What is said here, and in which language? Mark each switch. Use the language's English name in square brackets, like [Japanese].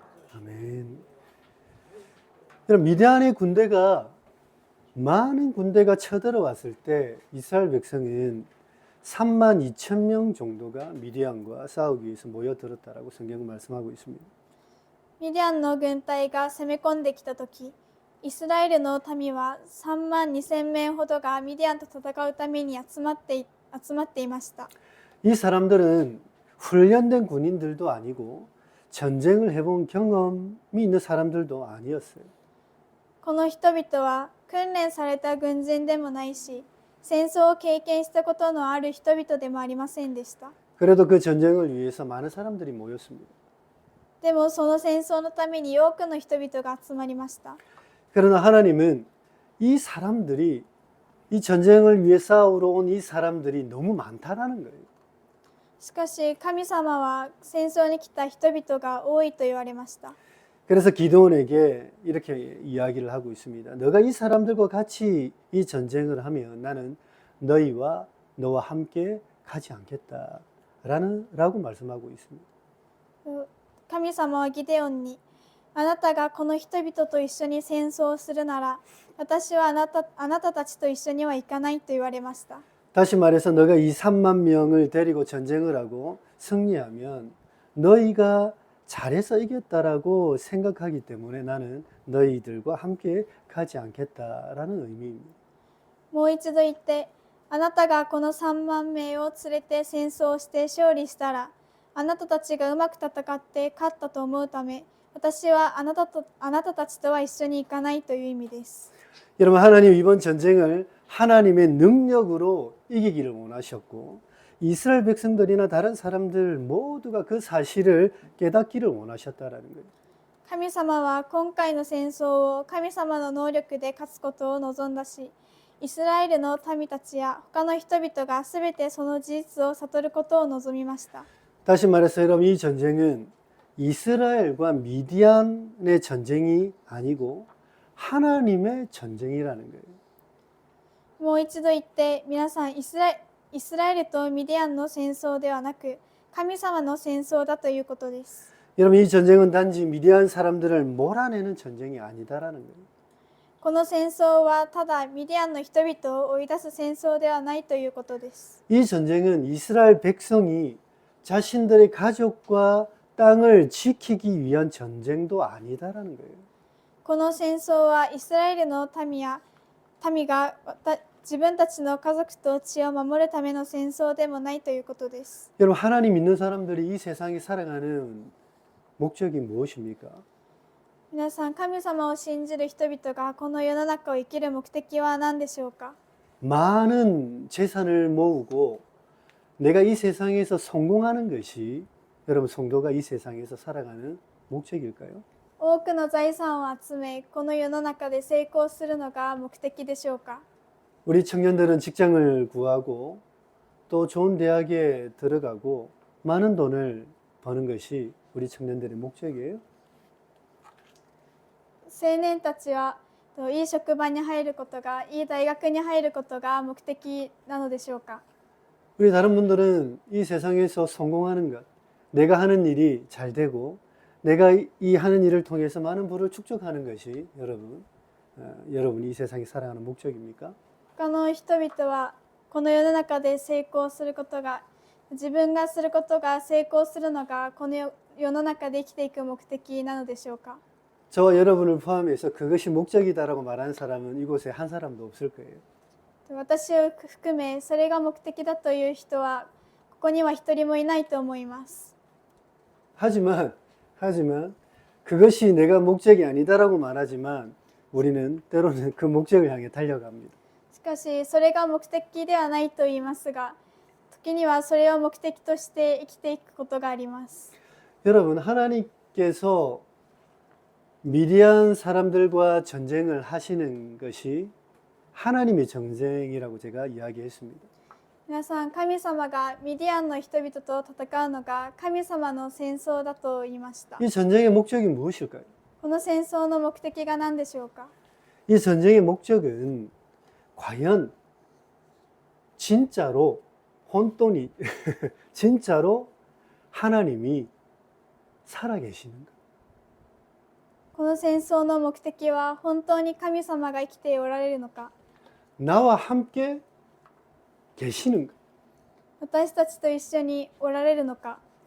[Korean] 아멘. 여러분 미디안의 군대가 많은 군대가 쳐들어왔을 때 이스라엘 백성은 3만 2천 명 정도가 미디안과 싸우기 위해서 모여들었다라고 성경은 말씀하고 있습니다. [Japanese] ミディアンの軍隊が攻め込んできたとき、イスラエルの民は3万2000名ほどがミディアンと戦うために集まっていました。 [Korean] 이 사람들은 훈련된 군인들도 아니고 전쟁을 해본 경험이 있는 사람들도 아니었어요. [Japanese] この人々は訓練された軍人でもないし、戦争を経験したことのある人々でもありませんでした。 [Korean] 그래도 그 전쟁을 위해서 많은 사람들이 모였습니다. [Japanese] でもその戦争のために多くの人々が集まりました。 [Korean] 그러나 하나님은 이 사람들이 이 전쟁을 위해 싸우러 온 이 사람들이 너무 많다라는 거예요. [Japanese] しかし神様は戦争に来た人々が多いと言われました。 [Korean] 그래서 기드온에게 이렇게 이야기를 하고 있습니다. 너가 이 사람들과 같이 이 전쟁을 하면 나는 너와 함께 가지 않겠다. 라고 말씀하고 있습니다. [Japanese] 神様はギデオンに、あなたがこの人々と一緒に戦争をするなら、私はあなたたちと一緒には行かないと言われました。 [Korean] 다시 말해서 너가 이 3만 명을 데리고 전쟁을 하고 승리하면 너희가 잘해서 이겼다라고 생각하기 때문에 나는 너희들과 함께 가지 않겠다라는 의미입니다. [Japanese] もう一度言って、あなたがこの3万名を連れて戦争をして勝利したら、あなたたちがうまく戦って勝ったと思うため、私はあなたたちとは一緒に行かないという意味です。 [Korean] 여러분, 하나님 이번 전쟁을 하나님의 능력으로 이기기를 원하셨고 이스라엘 백성들이나 다른 사람들 모두가 그 사실을 깨닫기를 원하셨다라는 거예요. [Japanese] 神様は今回の戦争を神様の能力で勝つことを望んだし、イスラエルの民たちや他の人々がすべてその事実を悟ることを望みました。 [Korean] 다시 말해서 여러분, 이 전쟁은 이스라엘과 미디안의 전쟁이 아니고 하나님의 전쟁이라는 거예요. [Japanese] もう一度言って、皆さんイスラエルとミディアンの戦争ではなく、神様の戦争だということです。 [Korean] 여러분, 이 전쟁은 단지 미디안 사람들을 몰아내는 전쟁이 아니다라는 거예요. [Japanese] この戦争はただミディアンの人々を追い出す戦争ではないということです。 [Korean] 이 전쟁은 이스라엘 백성이 자신들의 가족과 땅을 지키기 위한 전쟁도 아니다라는 거예요. [Japanese] この戦争はイスラエルの民が自分たちの家族と血を守るための戦争でもないということです。 [Korean] 여러분, 하나님 믿는 사람들이 이 세상에 살아가는 목적이 무엇입니까? [Japanese] 皆さん、神様を信じる人々がこの世の中を生きる目的は何でしょうか？ [Korean] 많은 재산을 모으고 내가 이 세상에서 성공하는 것이 여러분 성도가 이 세상에서 살아가는 목적일까요? [Japanese] 多くの財産を集め、この世の中で成功するのが目的でしょうか？ [Korean] 우리 청년들은 직장을 구하고 또 좋은 대학에 들어가고 많은 돈을 버는 것이 우리 청년들의 목적이에요. [Japanese] 青年たちはいい職場に入ることが、いい大学に入ることが目的なのでしょうか？ [Korean] 우리 다른 분들은 이 세상에서 성공하는 것, 내가 하는 일이 잘 되고 내가 이 하는 일을 통해서 많은 부를 축적하는 것이 여러분이 이 세상에 살아가는 목적입니까? [Japanese] 他の人々はこの世の中で成功することが、自分がすることが成功するのがこの世の中で生きていく目的なのでしょうか？ [Korean] 저와 여러분을 포함해서 그것이 목적이다라고 말하는 사람은 이곳에 한 사람도 없을 거예요. [Japanese] 私を含めそれが目的だという人はここには一人もいないと思います。 [Korean] 하지만 그것이 내가 목적이 아니다라고 말하지만 우리는 때로는 그 목적을 향해 달려갑니다. [Japanese] しかしそれが目的ではないと言いますが、時にはそれを目的として生きていくことがあります。 [Korean] 여러분, 하나님께서 미디안 사람들과 전쟁을 하시는 것이 하나님의 전쟁이라고 제가 이야기했습니다. [Japanese] 皆さん、神様がミディアンの人々と戦うのが神様の戦争だと言いました。 [Korean] 이 전쟁의 목적이 무엇일까요? [Japanese] この戦争の目的が何でしょうか？ [Korean] 이 전쟁의 목적은 과연 진짜로 혼돈이 진짜로 하나님이 살아계시는가? [Japanese] この戦争の目的は本当に神様が生きておられるのか、 [Korean] 나와 함께 계시는가? [Japanese] 私たちと一緒におられるのか、